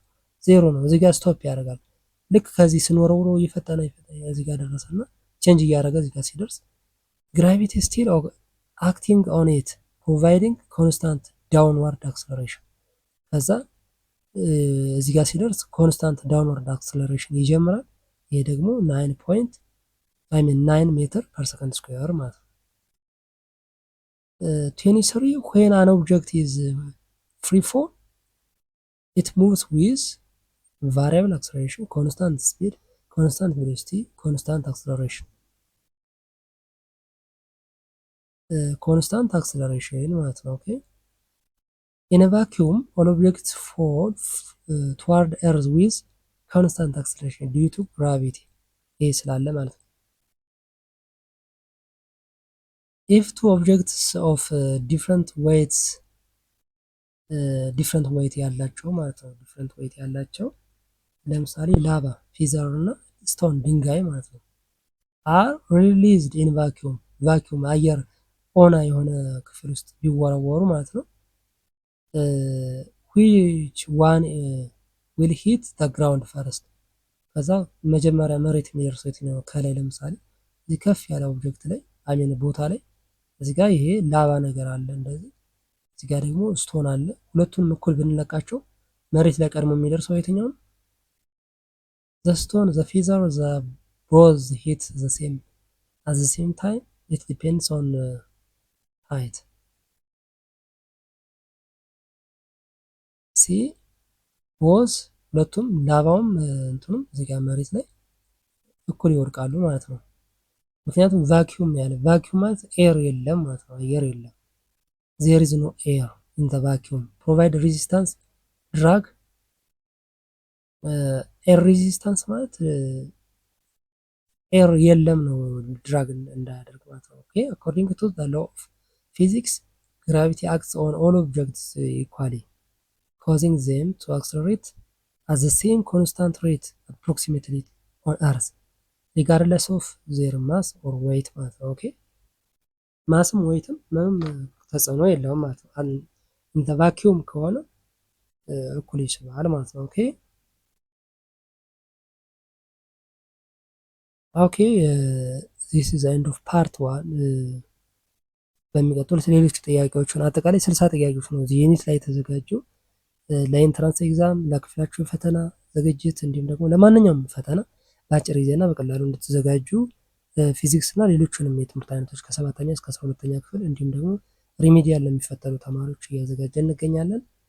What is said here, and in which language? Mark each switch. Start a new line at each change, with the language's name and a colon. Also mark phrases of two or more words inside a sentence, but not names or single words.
Amharic: 0 ነው። እዚህ ጋር ስቶፕ ያደርጋል። ልክ ከዚህ ስንወረውሮ እየፈጠነ እዚህ ጋር ደረሰና ቼንጅ እያደረገ እዚህ ጋር ሲደርስ
English: gravity still acting on it providing constant downward acceleration።
Amharic: ከዛ እዚህ ጋር ሲደርስ
English: constant downward acceleration
Amharic: ይጀምራል። ይሄ ደግሞ
English: 9 meter per second square
Amharic: ማለት ነው።
English: 23 when an object is free fall it moves with variable acceleration, constant speed, constant velocity, constant acceleration. constant acceleration
Amharic: ማለት ነው።
English: ኦኬ in a vacuum all objects fall toward earth with constant acceleration due to gravity
Amharic: ይሄ ስላለ ማለት ነው።
English: if two objects of different weights different weight
Amharic: ያላቸው ማለት ነው
English: different weight
Amharic: ያላቸው ለምሳሌ ላቫ ፊዘር እና ስቶን ድንጋይ ማለት ነው
English: are released in vacuum
Amharic: አየር ኦና የሆነ ክፍል ውስጥ ቢወረወሩ ማለት ነው
English: which one will hit the ground first
Amharic: ከዛ መጀመሪያ መሬት የሚደርሰው የትኛው ነው? ከላይ ለምሳሌ እዚህ ከፍ ያለ ኦብጀክት ላይ አሚን ቦታ ላይ እዚህ ጋር ይሄ ላቫ ነገር አለ እንደዚህ እዚህ ጋር ደግሞ ስቶን አለ። ሁለቱንም እኩል ብንለቃቸው መሬት ላይ ቀድሞ የሚደርሰው የትኛው ነው?
English: the stone, the feather, the both hit the same at the same time. It depends on height. see both
Amharic: ሁለቱም ላቫውም እንትኑም እዚህ ጋር መሬት ላይ እኩል ይወድቃሉ ማለት ነው። ምክንያቱም ቫኪዩም ያለ ቫኪዩም ማለት ኤር የለም ማለት ነው። አየር የለም።
English: there is no air in the vacuum provide resistance drag air resistance
Amharic: ማለት ኤር የለም ነው ድራግ እንዳያደርግ ማለት ነው። ኦኬ
English: according to the law of physics gravity acts on all objects equally causing them to accelerate at the same constant rate approximately on earth regardless of their mass or weight
Amharic: ማለት ነው። ኦኬ ማስም ዌይትም ምንም ተጽዕኖ የለውም ማለት ነው።
English: in the vacuum
Amharic: ከሆነ እኩል ይስባል ማለት ነው። ኦኬ ኦኬ
English: this is the end of part 1
Amharic: በሚቀጥሉት ሌሎች ጥያቄዎችን አጠቃላይ 60 ጥያቄዎች ነው እዚህ ዩኒት ላይ የተዘጋጁ ለኢንትራንስ ኤግዛም ለክፍላችሁ ፈተና ዝግጅት እንዲሁም ደግሞ ለማንኛውም ፈተና በአጭር ጊዜና በቀላሉ እንድትዘጋጁ ፊዚክስ እና ሌሎችንም የትምህርት አይነቶች ከ7ኛ እስከ 12ኛ ክፍል እንዲሁም ደግሞ ሪሚዲያል ለሚፈተኑ ተማሪዎች እያዘጋጀን እንገኛለን።